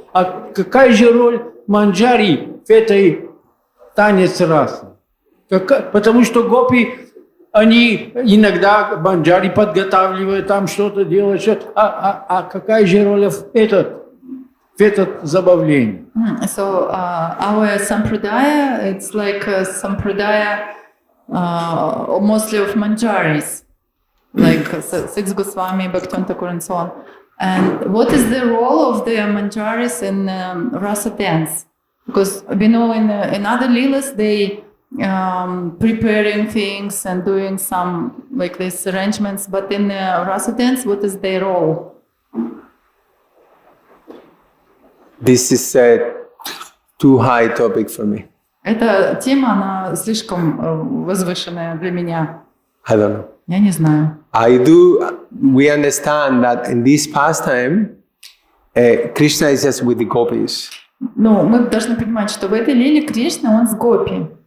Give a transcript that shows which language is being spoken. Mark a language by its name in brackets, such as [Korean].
[Russian] А какая же роль манджари в этой танец расы? Потому что гопи, они иногда манджари подготавливают, там что-то делают. А какая же роль в этот забавление? [English] So our sampradaya, it's like a sampradaya mostly of manjaris, like Six Goswami, Bhaktivinoda Thakur and so on. And what is the role of the manjaris in rasa dance? Because we know in other leelas they preparing things and doing some like these arrangements, but in rasa dance, what is their role? This is a too high topic for me. [Russian] Эта тема, она слишком возвышенная для меня. [English] I don't know. [Russian] Я не знаю. [English] We understand that in this pastime, Krishna is just with the gopis. [Russian] Но мы должны понимать, что в этой лиле Кришна, он с гопи,